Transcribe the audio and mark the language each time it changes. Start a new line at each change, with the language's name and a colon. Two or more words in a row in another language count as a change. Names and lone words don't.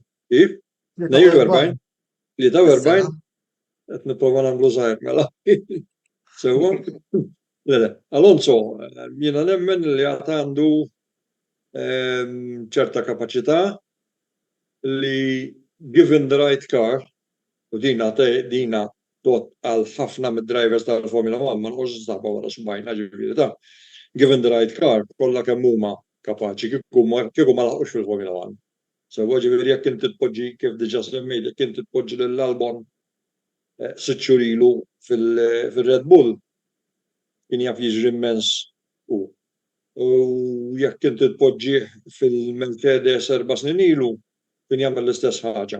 Maltese: Kif? 42? 43? Qed nipprova nagħmlu żgħir mela. Sewwa? Le, Alonso, jiena nemmen li għad għandu ċerta kapaċità li
English: given the right car,
Maltese: u dina tot għal ħafna mid-drivers tal-Formula 1, ma nħoġ staħba wara subajna ġifieri ta'
English: given the right car,
Maltese: kollha kemm huma kapaċi kieku ma laħqux fil-Formula 1. Sewwa ġifieri jekk inti tpoġġi kif diġà semmejt, jekk inti tpoġġi lil Albon 6 xhur ilu fil-Red Bull kien jaf jiġri immens u jekk inti tpoġġih fil-Mercedes 4 snin ilu kien jagħmel l-istess ħaġa.